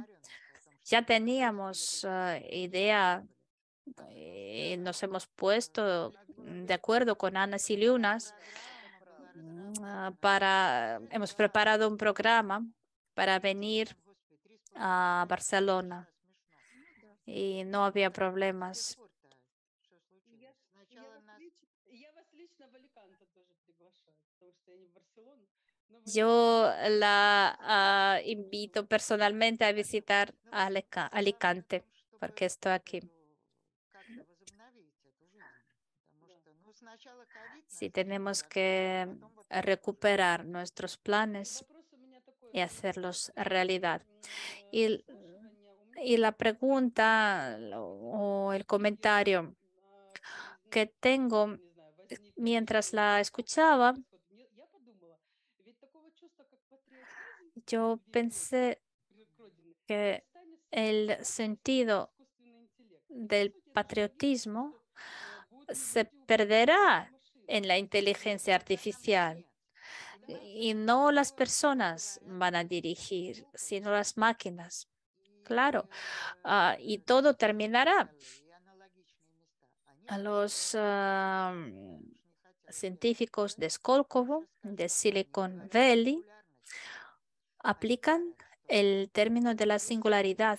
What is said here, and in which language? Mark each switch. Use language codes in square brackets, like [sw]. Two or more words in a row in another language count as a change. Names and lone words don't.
[es] Ya teníamos idea y nos hemos puesto de acuerdo con Ana Siliunas hemos preparado un programa para venir a Barcelona y no había problemas. [ru] Я вас лично в Аликанте тоже приглашаю, потому что я не в Барселону, но в [es] Yo [ru] Аликанте. [es] la invito personalmente a visitar Alicante porque estoy aquí. Sí, tenemos que recuperar nuestros planes [ru] Вопрос у меня такой, [es] y [ru] вот [es] hacerlos realidad. Y, [ru] прослушивание у меня [es] y la pregunta o el comentario que tengo [ru] не знаю, возник [es] mientras [ru] или [es] la escuchaba, [ru] происходит. Я подумала, ведь такого чувства, как патриотизм, [es] yo [ru] где любовь [es] pensé [ru] к родине, [es] que [ru] перестанет [es] el [ru] существовать, появится [es] sentido [ru] искусственный интеллект. И по [es] del [ru] сути это что? Это что? [es] patriotismo [ru] Что будут [es] se [ru] люди управляемые [es] perderá [ru] машинами. [es] en la inteligencia artificial y no las personas van a dirigir, sino las máquinas. Claro, y todo terminará. A los científicos de Skolkovo, de Silicon Valley, aplican el término de la singularidad.